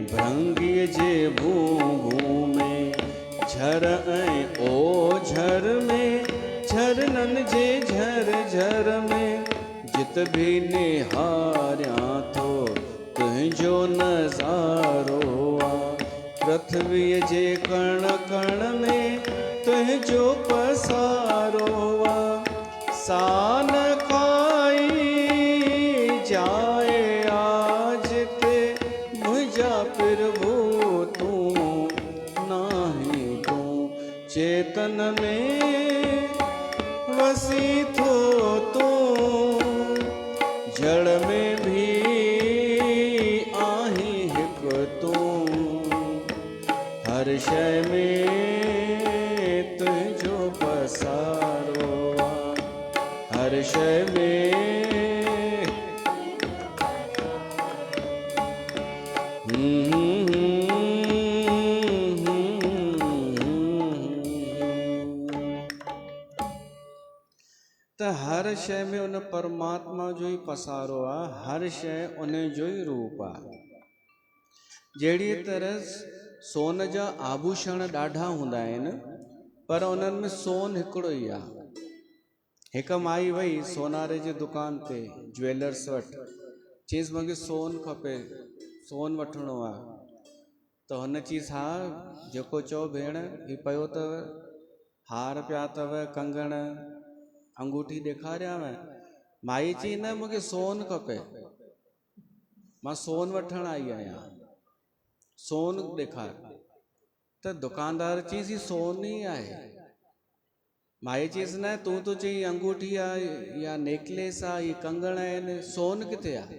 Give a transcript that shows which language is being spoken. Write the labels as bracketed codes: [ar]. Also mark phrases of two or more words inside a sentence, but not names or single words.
[sd] भृंगी जे भू भू में, झर ऐं ओ झर में, झरनन जे झर झर में। जित भी निहारियां थो तुझो नज़ारो आ, पृथ्वी जे कण कण में तुझो पसारो आ। सान खाई जाए आज ते मुझा फिर भूतू नाही तू। चेतन में वसी थो तू, जड़ में भी आही हिक तू। हर शय में तुझो पसारो, हर शय में त हर शय में उन परमात्मा जो ही पसारो आ, हर शय उन जो ही रूप आ। जहिड़ी तरह सोन जा आभूषण ॾाढा हूंदा आहिनि, पर उन्हनि में सोन हिकिड़ो ई आहे। हिकु माई वई सोनारे जी दुकान ते ज्वेलर्स वटि, चईंसि मूंखे सोन खपे, सोन वठिणो आहे। त हुन चईंसि हा जेको चओ भेण, हीउ पियो अथव, हार पिया अथव, कंगण, अंगूठी ॾेखारियांव। माई चई न मूंखे सोन खपे, मां सोन वठण आई आहियां, सोन ॾेखार। त दुकानदार चईंसि हीउ सोन ई आहे। माई चईंसि न तूं तो चई अंगूठी आहे या नेकलेस आहे, इहे कंगण आहिनि, सोन किथे आहे?